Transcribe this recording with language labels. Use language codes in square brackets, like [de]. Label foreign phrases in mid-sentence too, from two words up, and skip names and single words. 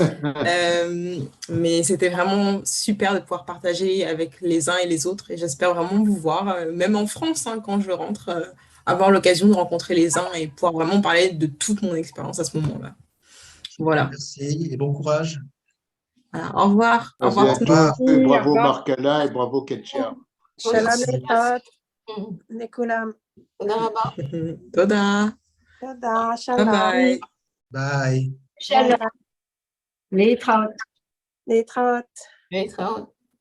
[fr] Mais c'était vraiment super de pouvoir partager avec les uns et les autres et j'espère vraiment vous voir, même en France, hein, quand je rentre, avoir l'occasion de rencontrer les uns et pouvoir vraiment parler de toute mon expérience à ce moment-là. Voilà. Merci et bon courage. Voilà. Au revoir. Au Merci revoir à tout le tous. monde. Et bravo revoir. Marc-Alain et bravo Ketsia. [he] שלום [fr] Merci. [he] להתראות לכולם. תודה רבה. תודה. תודה, [en] Bye [he] שלום. [en] bye. Bye. [he] Shalom. [en] bye bye. [he] להתראות. להתראות. להתראות.